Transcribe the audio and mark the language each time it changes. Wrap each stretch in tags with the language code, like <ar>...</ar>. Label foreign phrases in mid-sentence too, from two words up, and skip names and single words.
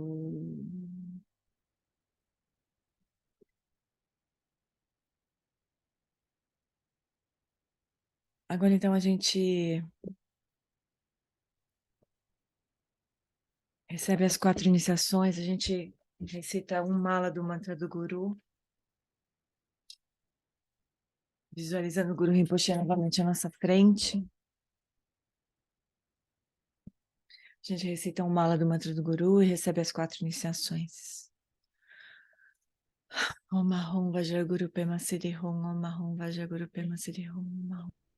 <pt>Agora então a gente recebe as 4 iniciações, a gente recita um mala do mantra do Guru, visualizando o Guru Rinpoche novamente à nossa frente. A gente recita um mala do mantra do Guru e recebe as 4 iniciações.</pt> <bo>ཨོཾ་ཨཱཿཧཱུྃ་བཛྲ་གུ་རུ་པདྨ་སིདྡྷི་ཧཱུྃ། ཨོཾ་ཨཱཿཧཱུྃ་བཛྲ་གུ་རུ་པདྨ་སིདྡྷི་ཧཱུྃ། ཨོཾ་ཨཱཿཧཱུྃ.</bo>